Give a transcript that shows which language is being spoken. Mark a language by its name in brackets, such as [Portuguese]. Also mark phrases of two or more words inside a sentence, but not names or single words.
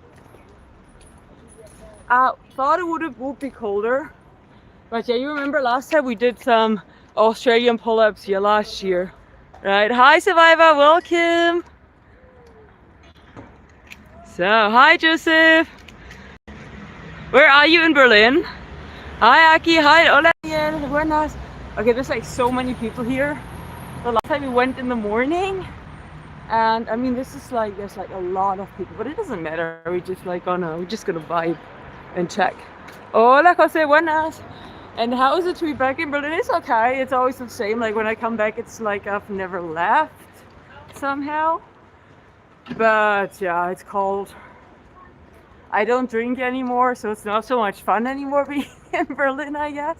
[English] I thought it would be colder, but yeah, you remember last time we did some Australian pull-ups here last year, right? Hi Survivor, welcome. So, hi Joseph. Where are you in Berlin? Hi Aki, hi [Spanish] hola, buenas. [English] Okay, there's like so many people here. The last time we went in the morning, and I mean this is like there's like a lot of people, but it doesn't matter. We're just gonna vibe and check. [Spanish] Hola Jose, buenas. [English] And how is it to be back in Berlin? It's okay. It's always the same. Like when I come back, it's like I've never left somehow. But yeah, it's cold. I don't drink anymore, so it's not so much fun anymore being in Berlin, I guess.